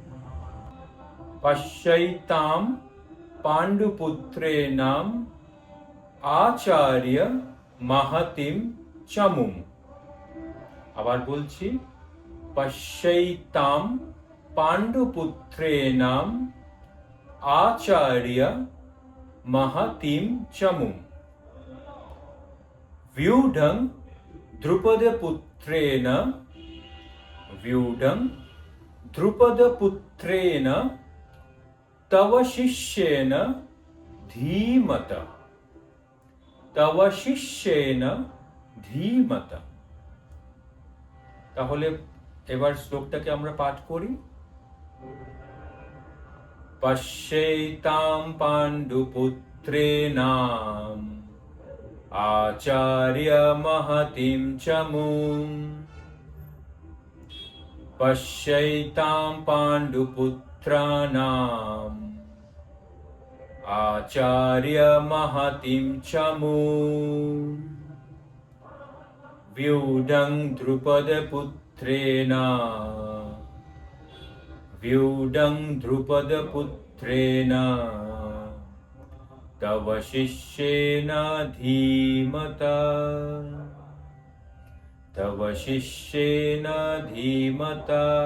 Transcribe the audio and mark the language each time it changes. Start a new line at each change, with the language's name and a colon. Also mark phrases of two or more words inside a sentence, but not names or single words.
Sanskrit: পশ্যৈতাম পাণ্ডুপুত্রেণাম আচার্য মহতিম চমুম।
Bangla: আবার বলছি,
Sanskrit: পশ্যৈতাম পাণ্ডুপুত্রেণাম আচার্য মহতিম চমুম व्यूढं द्रुपदपुत्रेण व्यूढं द्रुपदपुत्रेण तव शिष्येन धीमता तव शिष्येन धीमता।
Bangla: তাহলে এবার শ্লোকটাকে আমরা পাঠ করি।
Sanskrit: পশ্যৈতাম পাণ্ডুপুত্রেণাম আচার্য মহতিম চমুম পশ্যৈতাম পাণ্ডুপুত্রাণাম আচার্য মহতিম চমুম व्यूढं द्रुपदपुत्रेण व्यूढं द्रुपदपुत्रेण तव शिष्येन धीमता तव शिष्येन धीमता।